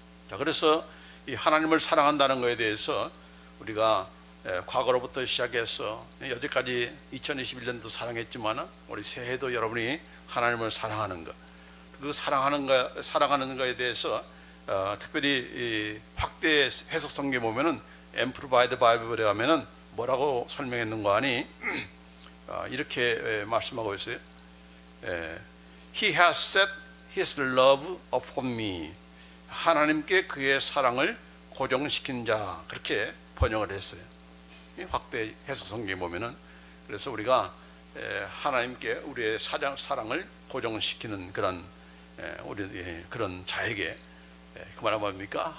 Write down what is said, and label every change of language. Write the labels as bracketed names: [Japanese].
[Korean] 자, 그래서 이 하나님을 사랑한다는 것에 대해서 우리가 과거로부터 시작해서 여태까지 2021년도 사랑했지만 우리 새해도 여러분이 하나님을 사랑하는 것, 그 사랑하는 것에 대해서 특별히 이 확대 해석 성경에 보면은 Amplified Bible에 가면은 뭐라고 설명했는가 하니 이렇게 말씀하고 있어요. [English] He has set his love upon me. [Korean] 하나님께 그의 사랑을 고정시킨 자, 그렇게 번역을 했어요. 확대 해석 성경에 보면은. 그래서 우리가 하나님께 우리의 사랑을 고정시키는 그런 그런 자에게, 그 말은 뭡니까?